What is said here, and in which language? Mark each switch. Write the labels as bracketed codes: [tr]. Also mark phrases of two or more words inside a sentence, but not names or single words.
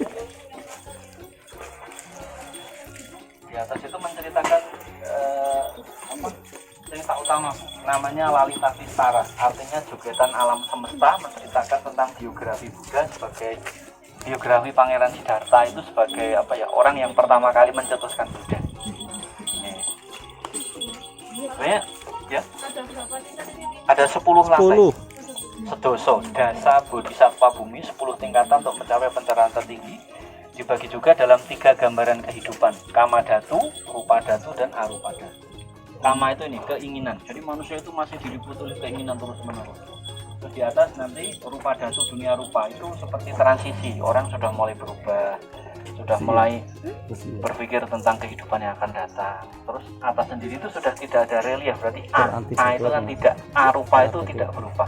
[id] Di atas itu menceritakan cerita utama, namanya Lalita Vistara, artinya jogetan alam semesta, menceritakan tentang biografi Buddha sebagai biografi Pangeran Siddhartha itu sebagai orang yang pertama kali mencetuskan Buddha. Sebenarnya ya ada 10 lantai. Sedoso, dasa, [sa] bodhisattva bumi, [id] 10 tingkatan untuk mencapai pencerahan tertinggi. Dibagi juga dalam 3 gambaran kehidupan, [sa] kama dhatu, rupa dhatu, dan arupa dhatu. [id] Kama itu ini keinginan, jadi manusia itu masih diliputi oleh keinginan terus menerus. Terus di atas nanti [sa] rupa dhatu, [id] dunia rupa, itu seperti transisi, orang sudah mulai berubah, sudah mulai berpikir tentang kehidupan yang akan datang. Terus atas sendiri itu sudah tidak ada relief, berarti A itu kan tidak, arupa itu tidak berubah.